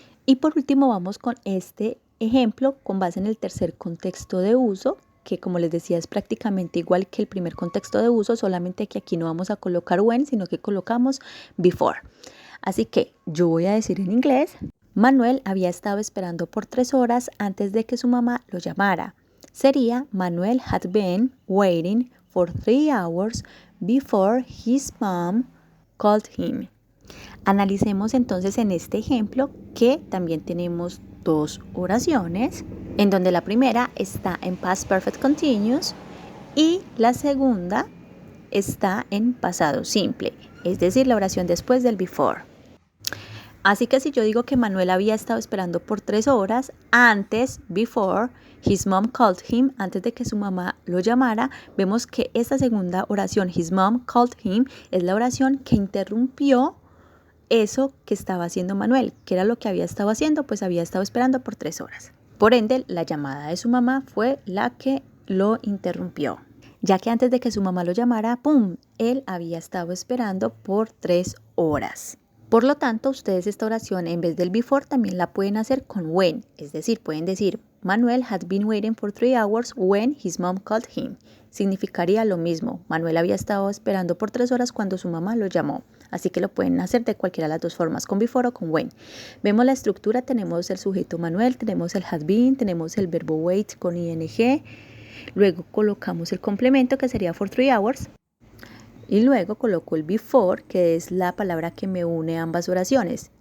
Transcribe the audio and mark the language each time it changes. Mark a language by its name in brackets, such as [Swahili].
[Spanish] Y por último vamos con este ejemplo con base en el tercer contexto de uso, que como les decía es prácticamente igual que el primer contexto de uso, solamente que aquí no vamos a colocar when, sino que colocamos before. Así que yo voy a decir en inglés, Manuel había estado esperando por 3 horas antes de que su mamá lo llamara. Sería [English] Manuel had been waiting for 3 hours before his mom called him. [Spanish] Analicemos entonces en este ejemplo que también tenemos dos oraciones, en donde la primera está en past perfect continuous y la segunda está en pasado simple, es decir, la oración después del before. Así que si yo digo que Manuel había estado esperando por 3 horas antes, [English] before his mom called him, [Spanish] antes de que su mamá lo llamara, vemos que esta segunda oración, [English] his mom called him, [Spanish] es la oración que interrumpió eso que estaba haciendo Manuel. ¿Qué era lo que había estado haciendo? Pues había estado esperando por 3 horas. Por ende, la llamada de su mamá fue la que lo interrumpió, ya que antes de que su mamá lo llamara, ¡pum!, él había estado esperando por 3 horas. Por lo tanto, ustedes esta oración en vez del before también la pueden hacer con when, es decir, pueden decir [English] Manuel had been waiting for 3 hours when his mom called him. [Spanish] Significaría lo mismo. Manuel había estado esperando por 3 horas cuando su mamá lo llamó. Así que lo pueden hacer de cualquiera de las dos formas, con before o con when. Vemos la estructura, tenemos el sujeto Manuel, tenemos el had been, tenemos el verbo wait con ing. Luego colocamos el complemento que sería for 3 hours. Y luego coloco el before, que es la palabra que me une a ambas oraciones.